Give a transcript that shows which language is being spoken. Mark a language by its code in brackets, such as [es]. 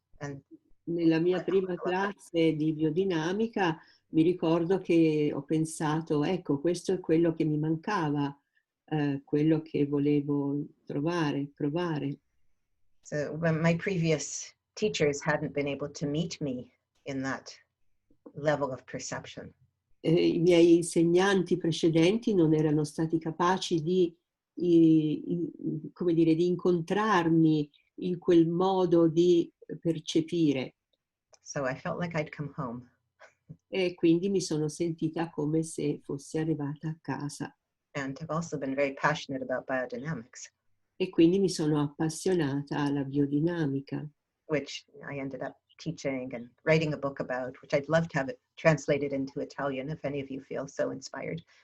[en] And [it] nella mia prima classe di biodinamica mi ricordo che ho pensato, ecco, questo è quello che mi mancava, quello che volevo provare. [en] So when my previous teachers hadn't been able to meet me in that level of perception. [it] I miei insegnanti precedenti non erano stati capaci come dire, di incontrarmi in quel modo di percepire. [en] So I felt like I'd come home. [it] E quindi mi sono sentita come se fossi arrivata a casa. [en] And I've also been very passionate about biodynamics. [it] E quindi mi sono appassionata alla biodinamica. [en] Which I ended up teaching and writing a book about, which I'd love to have it translated into Italian if any of you feel so inspired.